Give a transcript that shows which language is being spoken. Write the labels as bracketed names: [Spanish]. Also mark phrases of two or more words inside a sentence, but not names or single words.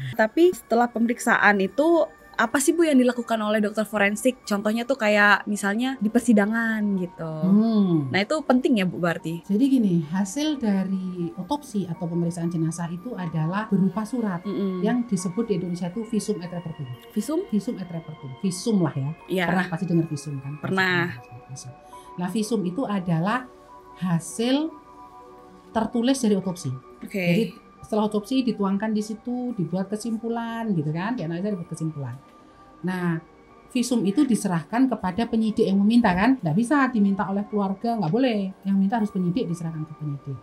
[Indonesian] Tapi setelah pemeriksaan itu apa sih Bu yang dilakukan oleh dokter forensik? Contohnya tuh kayak misalnya di persidangan gitu. Nah itu penting ya Bu berarti? Jadi gini, hasil dari otopsi atau pemeriksaan jenazah itu adalah berupa surat yang disebut di Indonesia itu [Latin] visum et repertum. [Indonesian] Visum? [Latin] Visum et repertum. [Indonesian] Visum lah ya. Pernah pasti dengar visum kan? Pernah. Nah visum itu adalah hasil tertulis dari otopsi. Jadi setelah otopsi dituangkan di situ, dibuat kesimpulan gitu kan, dianalisa dibuat kesimpulan. Nah visum itu diserahkan kepada penyidik yang meminta kan, nggak bisa diminta oleh keluarga, nggak boleh, yang minta harus penyidik, diserahkan ke penyidik.